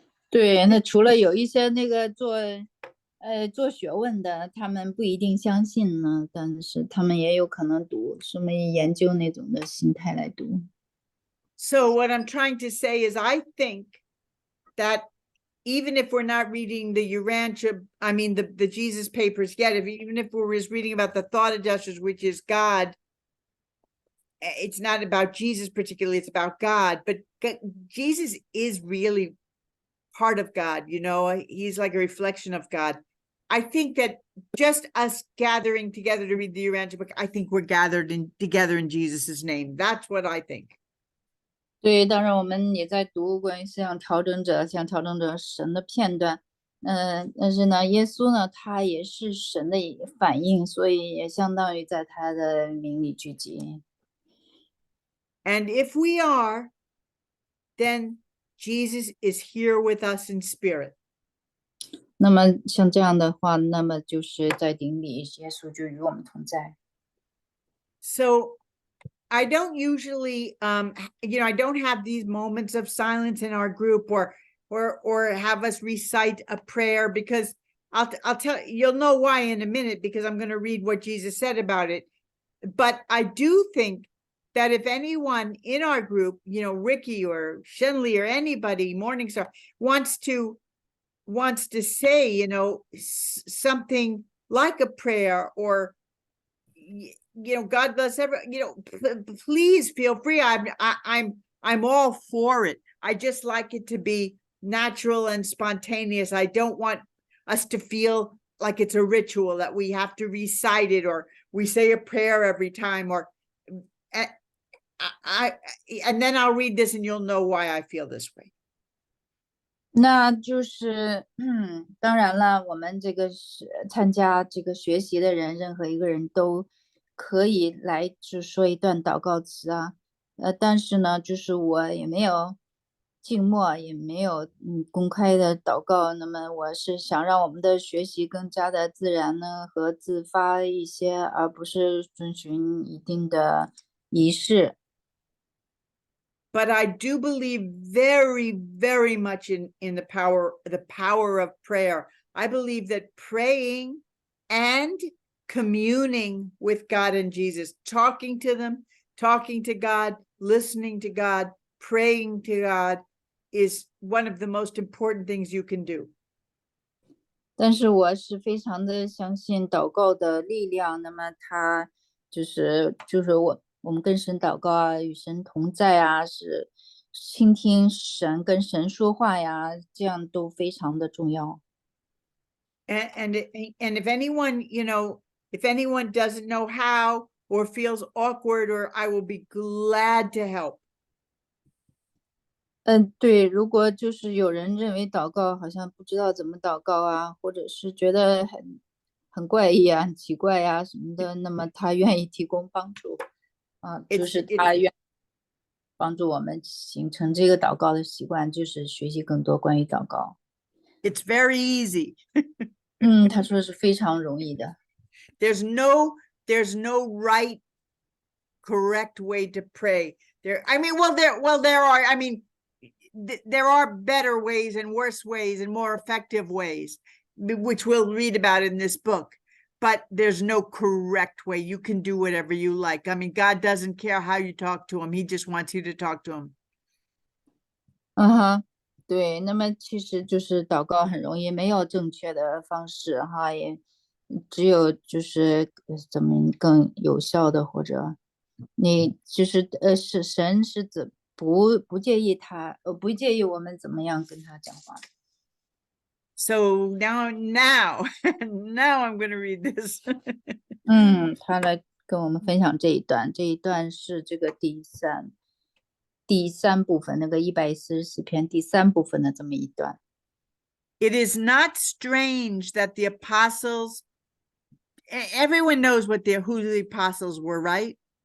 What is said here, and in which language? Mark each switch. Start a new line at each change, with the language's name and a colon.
Chinese: 对，那除了有一些那个做学问的，他们不一定相信呢，但是他们也有可能读，什么研究那种的心态来读。
English: So what I'm trying to say is, I think that even if we're not reading the Urantia, I mean the Jesus papers yet, even if we're just reading about the thought adjusters, which is God, it's not about Jesus particularly, it's about God, but Jesus is really part of God, he's like a reflection of God. I think that just us gathering together to read the Urantia book, I think we're gathered together in Jesus's name. That's what I think.
Chinese: 对，当然我们也在读关于像调整者神的片段，但是呢，耶稣呢，他也是神的反应，所以也相当于在他的名里聚集。
English: And if we are, then Jesus is here with us in spirit.
Chinese: 那么像这样的话，那么就是在顶里，耶稣就与我们同在。
English: So I don't usually, I don't have these moments of silence in our group, or have us recite a prayer, because I'll tell you'll know why in a minute, because I'm going to read what Jesus said about it. But I do think that if anyone in our group, Ricky or Shenley or anybody, Morningstar, wants to say, something like a prayer, or God bless everyone, please feel free. I'm all for it. I just like it to be natural and spontaneous. I don't want us to feel like it's a ritual that we have to recite it, or we say a prayer every time, or and then I'll read this and you'll know why I feel this way.
Chinese: 那就是，当然了，我们这个是参加这个学习的人，任何一个人都可以来就说一段祷告词啊，但是呢，就是我也没有静默，也没有公开的祷告，那么我是想让我们的学习更加的自然呢和自发一些，而不是遵循一定的仪式。
English: But I do believe very, very much in the power of prayer. I believe that praying and communing with God and Jesus, talking to them, talking to God, listening to God, praying to God, is one of the most important things you can do.
Chinese: 但是我是非常的相信祷告的力量，那么它就是我们跟神祷告啊，与神同在啊，是倾听神跟神说话呀，这样都非常的重要。
English: And if anyone, if anyone doesn't know how, or feels awkward, or I will be glad to help.
Chinese: 对，如果就是有人认为祷告好像不知道怎么祷告啊，或者是觉得很怪异啊、很奇怪呀什么的，那么他愿意提供帮助啊，就是他愿帮助我们形成这个祷告的习惯，就是学习更多关于祷告。
English: It's very easy.
Chinese: 他说是非常容易的。
English: There's no right, correct way to pray. There are. I mean, there are better ways and worse ways and more effective ways, which we'll read about in this book. But there's no correct way. You can do whatever you like. I mean, God doesn't care how you talk to him. He just wants you to talk to him.
Chinese: 对，那么其实就是祷告很容易，没有正确的方式哈，也只有就是怎么更有效的，或者你就是是神是不介意不介意我们怎么样跟他讲话。
English: So now I'm going to read this.
Chinese: 他来跟我们分享这一段是这个第三部分，那个144篇第3部分的这么一段。
English: It is not strange that the apostles everyone knows who the apostles were, right?